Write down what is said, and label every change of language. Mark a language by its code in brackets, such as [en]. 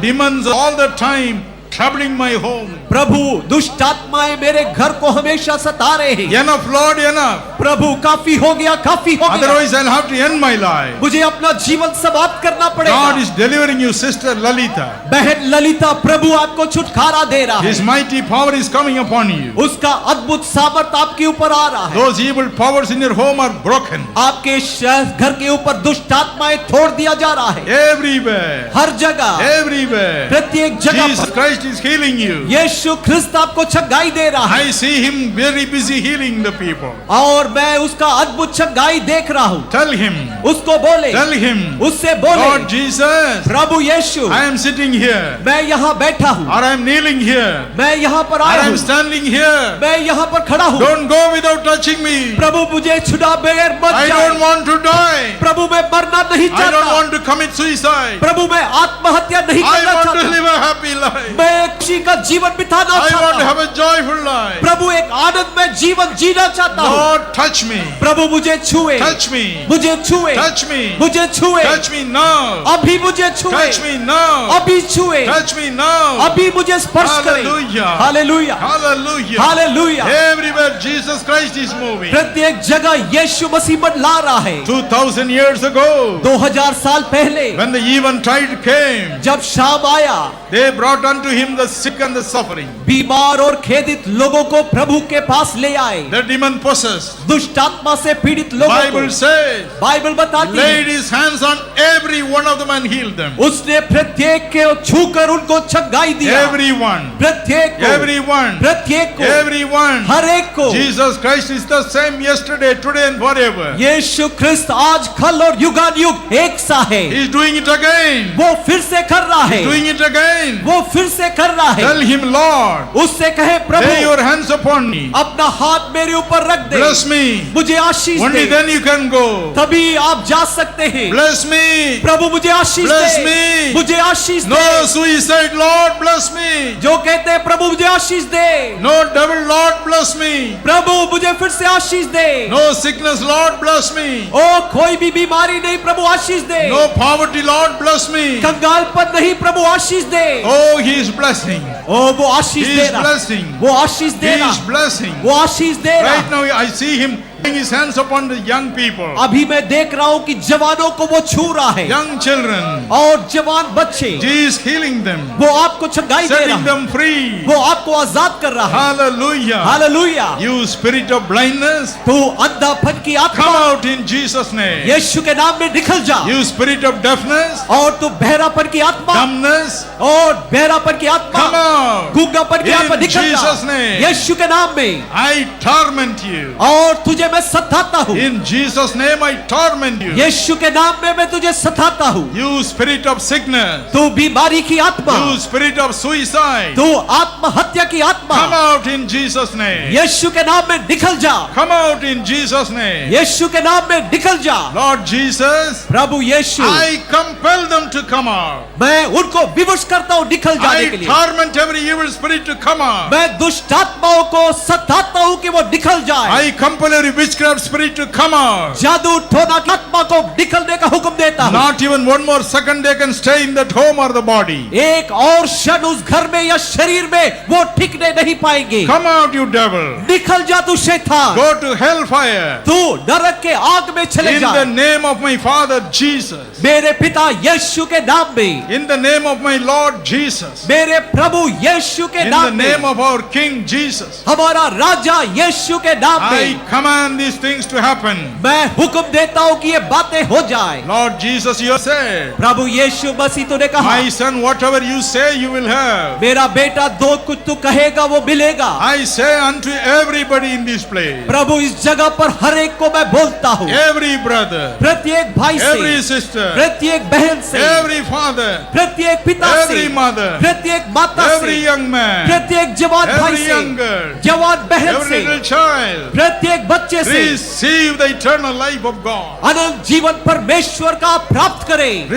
[en] demons all the time troubling my home. [hi] प्रभु दुष्ट आत्माएं मेरे घर को हमेशा सता रहे हैं। [en] Enough, Lord, enough. [hi] प्रभु काफी हो गया, काफी हो गया। [en] Otherwise, I'll have to end my life. [hi] मुझे अपना जीवन समाप्त करना [en] God [hi] पड़ेगा। [en] is delivering you, Sister Lalita. [hi] बहन ललिता, प्रभु आपको छुटकारा दे रहा [en] His [hi] है। [en] mighty power is coming upon you. [hi] उसका अद्भुत सामर्थ आपके ऊपर आ रहा है। [en] Those evil powers in your home are broken. [hi] आपके घर के ऊपर दुष्ट आत्माएं छोड़ दिया जा रहा है। [en] Everywhere. [hi] हर जगह, [en] Everywhere. [hi] प्रत्येक जगह [en] Jesus [hi] पर [en] Christ is healing you. [hi] यीशु ख्रिस्त आपको चंगाई दे रहा है [en] I see him very busy healing the people. [hi] और मैं उसका अद्भुत चंगाई देख रहा हूँ। [en] Tell him. [hi] उसको बोले, [en] Tell him. [hi] उससे बोले, [en] Lord Jesus, [hi] Prabhu Yeshu, [en] I am sitting here. [hi] मैं यहाँ बैठा हूँ, [en] Or I am kneeling here. [hi] मैं यहाँ पर [en] Or [hi] आया [en] I am [hi] हूँ, [en] standing here. [hi] मैं यहाँ पर खड़ा हूँ। [en] Don't go without touching me. [hi] प्रभु मुझे छुड़ा बगैर मत [en] I [hi] जाओ। [en] don't want to die. [hi] प्रभु मैं मरना नहीं [en] I don't [hi] चाहता। [en] want to commit suicide. [hi] प्रभु मैं आत्महत्या नहीं [en] I [hi] करना [en] want to [hi] चाहता। [en] live a happy life. [hi] मैं एक खुशी का जीवन बिताना [en] I want to [hi] चाहता हूँ। [en] have a joyful life. [hi] प्रभु एक आनंदमय जीवन जीना चाहता हूँ। [en] Lord, touch me. [hi] प्रभु मुझे छुए, [en] Touch me. [hi] मुझे छुए, [en] Touch me. [hi] मुझे छुए, [en] Touch me now. [hi] अभी मुझे छुए, [en] Touch me now. [hi] अभी छुए, [en] Touch me now. [hi] अभी मुझे स्पर्श करें। [en] Hallelujah. [hi] Hallelujah, [en] Hallelujah. [hi] Hallelujah. [en] Everywhere Jesus Christ is moving. [hi] प्रत्येक जगह यीशु मसीह ला रहा है। [en] 2000 years ago, [hi] 2000 साल पहले [en] when the eventide came, [hi] जब शाम आया, [en] they brought unto him the sick and the suffering, [hi] बीमार और खेदित लोगों को प्रभु के पास ले आए। [en] the demon possessed. [hi] दुष्ट आत्मा से पीड़ित लोगों [en] Bible [hi] को [en] says, [hi] बाइबल बताती है, [en] laid his hands on every one of them and healed them. [hi] उसने प्रत्येक के छूकर उनको चंगाई दिया। [en] Everyone. [hi] प्रत्येक को, [en] Everyone. [hi] प्रत्येक को, [en] Everyone. [hi] हर एक को। [en] Jesus Christ is the same yesterday, today and forever. [hi] यीशु ख्रिस्त आज, कल और युगानुयुग एक सा है। [en] He is doing it again. [hi] वो फिर से कर रहा है, [en] Doing it again. [hi] वो फिर से कर रहा है। [en] Tell him, Lord, [hi] उससे कहे, [en] lay [hi] Prabhu [en] your hands upon me. [hi] अपना हाथ मेरे ऊपर रख दे, [en] Bless me. [hi] मुझे आशीष [en] Only [hi] दे, [en] then you can go. [hi] तभी आप जा सकते हैं। [en] Bless me. [hi] प्रभु मुझे आशीष [en] Bless [hi] दे, [en] me. [hi] मुझे आशीष [en] No [hi] दे। [en] suicide, Lord, bless me. [hi] जो कहते हैं प्रभु मुझे आशीष दे, [en] No devil, Lord, bless me. [hi] प्रभु मुझे फिर से आशीष दे। [en] No sickness, Lord, bless me. [hi] ओ कोई भी बीमारी नहीं, प्रभु आशीष दे। [en] No poverty, Lord, bless me. [hi] कंगालपन नहीं, प्रभु आशीष दे। [en] Oh, he is blessing. [hi] ओ वो आशीष [en] He [hi] दे [en] is [hi] रहा, [en] blessing. [hi] वो आशीष [en] He [hi] दे [en] is [hi] रहा, [en] blessing. [hi] वो आशीष दे [en] Right now, I see him laying his hands upon the young people, [hi] अभी मैं देख रहा हूँ कि जवानों को वो छू रहा है [en] young children. [hi] और जवान बच्चे, [en] He is healing them, [hi] वो आपको चंगाई दे रहा [en] setting [hi] है, [en] them free. [hi] वो आपको आजाद कर रहा है। [en] Hallelujah. [hi] Hallelujah. [en] You spirit of blindness, [hi] तू अंधापन की [en] come [hi] आत्मा [en] out in Jesus' name. [hi] यीशु के नाम में निकल जा। [en] You spirit of deafness, [hi] और तू बहरापन की आत्मा [en] dumbness, [hi] और बहरापन की आत्मा, [en] come out. [hi] गूंगापन की [en] In [hi] आत्मा निकल [en] Jesus' [hi] जा [en] name. [hi] यीशु के नाम में। [en] I torment you. [hi] और तुझे मैं सताता हूँ, [en] In Jesus' name, I torment you. [hi] यीशु के नाम में मैं तुझे सताता हूँ। [en] You spirit of sickness, [hi] तू बीमारी की आत्मा, [en] you spirit of suicide, [hi] तू आत्महत्या की आत्मा, [en] come out in Jesus' name. [hi] यीशु के नाम में निकल जा, [en] Come out in Jesus' name. [hi] यीशु के नाम में निकल जा। [en] Lord Jesus, [hi] Prabhu Yeshu, [en] I compel them to come out. [hi] मैं उनको विवश करता हूँ निकल जाने के [en] I [hi] लिए। [en] torment every evil spirit to come out. [hi] मैं दुष्ट आत्माओं को सताता हूँ कि वो निकल जाए। [en] I compel every witchcraft spirit to come out. [hi] जादू टोना की आत्मा को निकलने का हुक्म देता हूँ। [en] Not even one more second they can stay in that home or the body. [hi] एक और क्षण उस घर में या शरीर में वो टिकने नहीं पाएंगे। [en] Come out, you devil. [hi] निकल जा तू शैतान, [en] Go to hellfire. [hi] तू नरक के आग में चले [en] In [hi] जा। [en] the name of my Father Jesus. [hi] मेरे पिता यीशु के नाम में, [en] In the name of my Lord Jesus. [hi] मेरे प्रभु यीशु के [en] In the [hi] नाम [en] name [hi] में, [en] of our King Jesus. [hi] हमारा राजा यीशु के नाम [en] I [hi] में, [en] command command these things to happen. [hi] मैं हुक्म देता हूँ कि ये बातें हो जाए। [en] Lord Jesus, you have said, [hi] प्रभु यीशु मसीह तूने कहा, [en] my son, whatever you say, you will have. [hi] मेरा बेटा जो कुछ तू कहेगा वो मिलेगा। [en] I say unto everybody in this place, [hi] प्रभु इस जगह पर हर एक को मैं बोलता हूँ, [en] every brother, [hi] प्रत्येक भाई [en] every [hi] से, [en] sister, [hi] प्रत्येक बहन से, [en] every father, [hi] प्रत्येक पिता से, [en] every mother, [hi] प्रत्येक माता [en] every [hi] से, [en] young man, [hi] प्रत्येक जवान भाई [en] every [hi] से, [en] young girl, [hi] जवान बहन [en] every [hi] से, [en] little child, [hi] प्रत्येक बच्चे से [en] receive the eternal life of God. [hi] अनंत जीवन परमेश्वर का प्राप्त करें,